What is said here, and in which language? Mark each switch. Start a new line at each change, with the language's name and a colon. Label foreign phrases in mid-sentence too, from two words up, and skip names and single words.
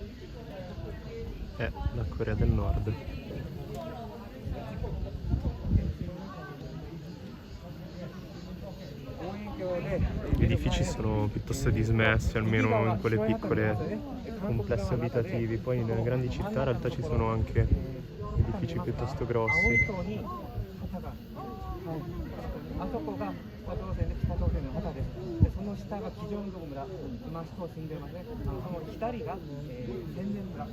Italian: è la Corea del Nord. Gli edifici sono piuttosto dismessi, almeno in quelle piccole complessi abitativi. Poi nelle grandi città in realtà ci sono anche edifici piuttosto grossi.
Japanese: あそこが北朝鮮で北朝鮮の旗です。でその下がキジョンド村、今人住んでますね。その左が天然村。